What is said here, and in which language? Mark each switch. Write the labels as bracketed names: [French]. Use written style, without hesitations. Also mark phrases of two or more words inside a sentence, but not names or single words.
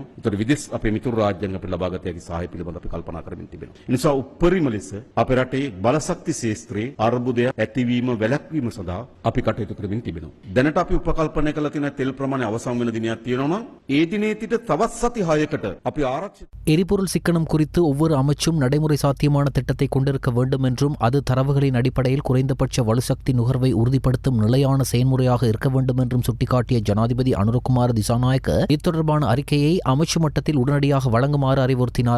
[Sinhala] ඒතර විදේශ අපේ මිතුරු රාජ්‍යයන් අපිට ලබා ගත හැකි සහාය පිළිබඳව අපි කල්පනා කරමින් තිබෙනවා. ඒ නිසා උපරිම ලෙස අපේ රටේ බලශක්ති ශේෂ්ත්‍රයේ අර්බුදය ඇතිවීම වැළැක්වීම සඳහා අපි කටයුතු කරමින් තිබෙනවා. දැනට අපි උපකල්පනය කළ තියෙන තෙල් ප්‍රමාණය අවසන් වෙන දිනයක් තියෙනවා නම් ඒ දිනේ සිට තවත් සති 6කට අපි ආරක්ෂිත [Tamil] எரிபொருள் சிக்கனம் குறித்து ஒவ்வொரு அமைச்சும் நடைமுறை சாத்தியமான திட்டத்தை கொண்டிருக்க வேண்டும் என்றும் அது தரவுகளின் அடிப்படையில் குறைந்தபட்ச வலுசக்தி நுகர்வை உறுதிப்படுத்தும் நிலையான செயல்முறையாக இருக்க வேண்டும் என்றும் சுட்டிக்காட்டிய ஜனாதிபதி அனுரகுமார திசாநாயக்க இத்தொடர்பான அறிக்கையை அமைச்சு மட்டத்தில் உடனடியாக வழங்குமாறு அறிவுறுத்தினார்.